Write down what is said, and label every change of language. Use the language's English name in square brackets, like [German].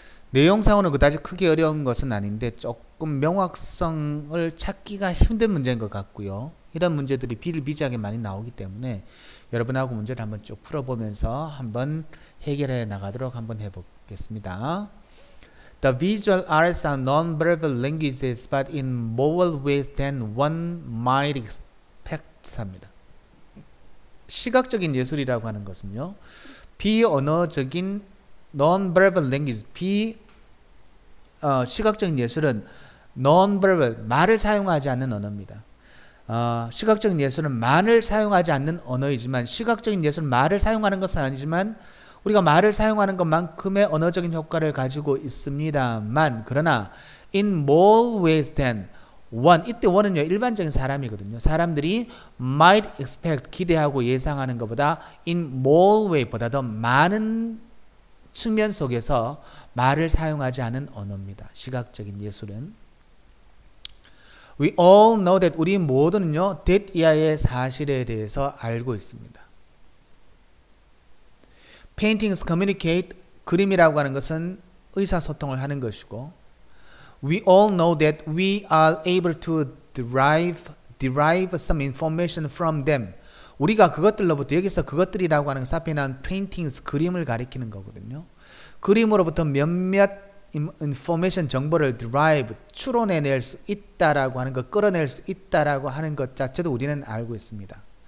[Korean] 내용상으로는 그다지 크게 어려운 것은 아닌데 조금 명확성을 찾기가 힘든 문제인 것 같고요. 이런 문제들이 비일비재하게 많이 나오기 때문에 여러분하고 문제를 한번 쭉 풀어보면서 한번 해결해 나가도록 한번 해보겠습니다. [English] The visual arts are non-verbal languages but in more ways than one might expect 합니다. [Korean] 시각적인 예술이라고 하는 것은요. 비언어적인 non-verbal language, 시각적인 예술은 non-verbal, 말을 사용하지 않는 언어입니다. 시각적인 예술은 말을 사용하지 않는 언어이지만 시각적인 예술은 말을 사용하는 것은 아니지만 우리가 말을 사용하는 것만큼의 언어적인 효과를 가지고 있습니다만 그러나 [English] in more ways than one, [Korean] 이때 one은요 일반적인 사람이거든요. 사람들이 might expect, 기대하고 예상하는 것보다 in more way, 보다 더 많은 측면 속에서 말을 사용하지 않은 언어입니다. 시각적인 예술은. [English] We all know that, [Korean] 우리 모두는요 that 이하의 사실에 대해서 알고 있습니다. [English] Paintings communicate, [Korean] 그림이라고 하는 것은 의사소통을 하는 것이고 [English] We all know that we are able to derive some information from them. [Korean] 우리가 그것들로부터, 여기서 그것들이라고 하는 사피난 paintings, 그림을 가리키는 거거든요. 그림으로부터 몇몇 information, 정보를 derive, 추론해낼 수 있다라고 하는 것, 끌어낼 수 있다라고 하는 것 자체도 우리는 알고 있습니다.